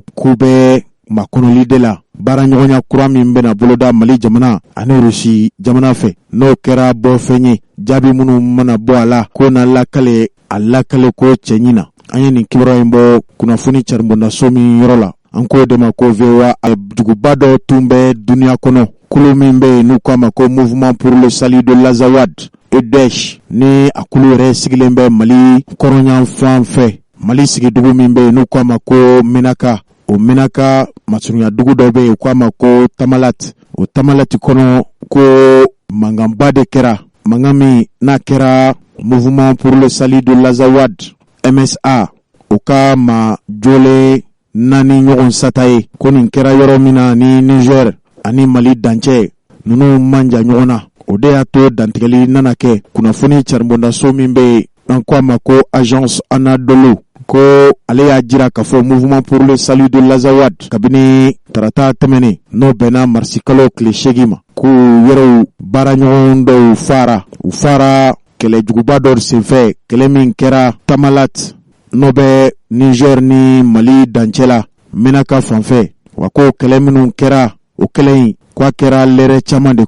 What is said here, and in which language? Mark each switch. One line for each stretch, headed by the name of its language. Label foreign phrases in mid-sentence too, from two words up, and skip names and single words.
Bambara: k'u bɛ makɔnɔli de la baara ɲɔgɔnya kura min bɛna boloda Mali jamana ani Rusi jamana fɛ n'o kɛra bɔfɛn ye jaabi minnu mana bɔ a la ko na lakale a lakale ko cɛ ɲina an ye nin kibaruya in bɔ kunnafoni caribondaso min yɔrɔ la an k'o de ma ko VOA a duguba dɔ tun bɛ duniya kɔnɔ kulu min bɛ yen n'u k'a ma ko Mouvement pour le Salut de l'Azawad EDH ni a kulu yɛrɛ sigilen bɛ Mali kɔrɔnyan fan fɛ Mali sigidugu min bɛ yen n'u k'a ma ko Menaka o Menaka masurunya dugu dɔ bɛ yen k'a ma ko Tamalat o Tamalat kɔnɔ ko manganba de kɛra mangan min n'a kɛra Mouvement pour le Salut de l'Azawad MSA o ka ma jole naani ɲɔgɔn sata ye ko nin kɛra yɔrɔ min na ni Niger ani Mali dancɛ ninnu manja ɲɔgɔn na o de y'a to dantigɛli nana kɛ kunnafoni caribondaso min bɛ yen an k'a ma ko Agence Anadolu ko ale y'a jira k'a fɔ Mouvement pour le Salut de l'Azawad kabini tarata tɛmɛnen n'o bɛnna marisi kalo tile 8 ma k'u yɛrɛw baara ɲɔgɔn dɔw u fara kɛlɛjuguba dɔ senfɛ kɛlɛ min kɛra Tamalat n'o bɛ Niger ni Mali dancɛ la Menaka fanfɛ wa ko kɛlɛ minnu kɛra o kɛlɛ in k'a kɛra lɛrɛ caman de